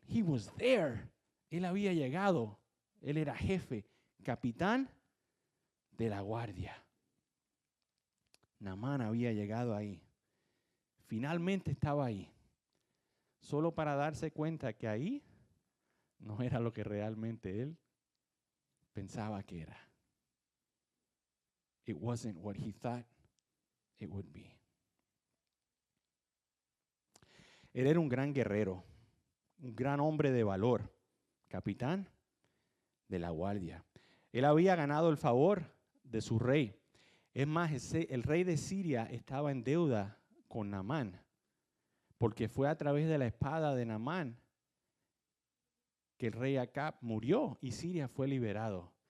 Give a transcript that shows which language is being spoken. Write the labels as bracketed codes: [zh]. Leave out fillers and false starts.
[en] He was there. [es] Él había llegado. Él era jefe, capitán de la guardia. Naamán había llegado ahí. Finalmente estaba ahí. Solo para darse cuenta que ahí no era lo que realmente él pensaba que era. [en] It wasn't what he thought it would be. [es] Él era un gran guerrero, un gran hombre de valor, capitán de la guardia. Él había ganado el favor de su rey. Es más, el rey de Siria estaba en deuda con Naamán, porque fue a través de la espada de Naamán que el rey Acab murió y Siria fue liberado.